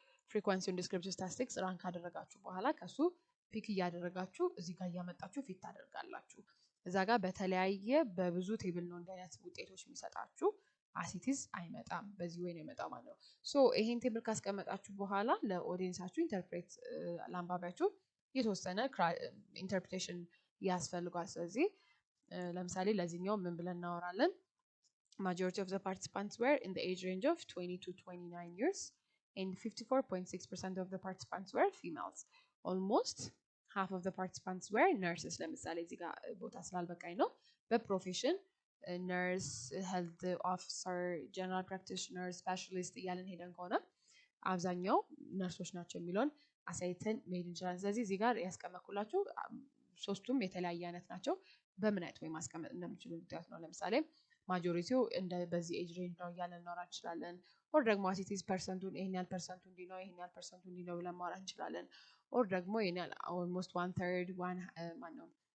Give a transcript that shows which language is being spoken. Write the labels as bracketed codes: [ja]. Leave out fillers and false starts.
[am] ፍሪኩዌንሲውን ዲስክሪፕቲቭ ስታቲስቲክስ ራን ካደረጋችሁ በኋላ ከሱ ፒክ እያደረጋችሁ እዚህ ጋር እያመጣችሁ ፊት ታደርጋላችሁ። እዛ ጋር በተለያየ በብዙ ቴብል ነው እንዲህ አይነት ውጤቶች የሚሰጣችሁ። አሲቲዝ አይመጣም፣ በዚህ ወይ ነው የመጣው ማለት ነው። ሶ ይሄን ቴብል ካስቀመጣችሁ በኋላ ለኦዲየንሳችሁ ኢንተርፕሬት ለአንባቢያችሁ የተወሰነ ኢንተርፕሬቴሽን ያስፈልጋል። ስለዚህ ለምሳሌ ለዚህኛው ምን ብለን እናወራለን? [en] Majority of the participants were in the age range of 20 to 29 years and 54.6% of the participants were females. Almost half of the participants were nurses. [am] ለምሳሌ እዚህ ጋር ቦታ ስላልበቃኝ ነው። በፕሮፌሽን ነርስ፣ ሄልት ኦፊሰር፣ ጀነራል ፕራክቲሽነር፣ ስፔሻሊስት እያለን ሄደን ከሆነ አብዛኛው ነርሶች ናቸው የሚለውን አሳይተን መሄድ እንችላለን። ስለዚህ እዚህ ጋር ያስቀመጥኩላችሁ ሶስቱም የተለያየ አይነት ናቸው። በምን አይነት ወይ ማስቀመጥ እንደምችሉ እንድታዩት ነው። ለምሳሌ ማጆሪቲው እንደ በዚህ ኤጅ ሬንጅ ነው እያለን እናወራ እንችላለን። ኦር ደግሞ አሲቲዝ ፐርሰንቱን ይሄን ያህል ፐርሰንቱ እንዲህ ነው ይሄን ያህል ፐርሰንቱ እንዲህ ነው ብለን ማውራት እንችላለን። ኦር ደግሞ ይሄን ያህል ኦልሞስት 1/3 ማነው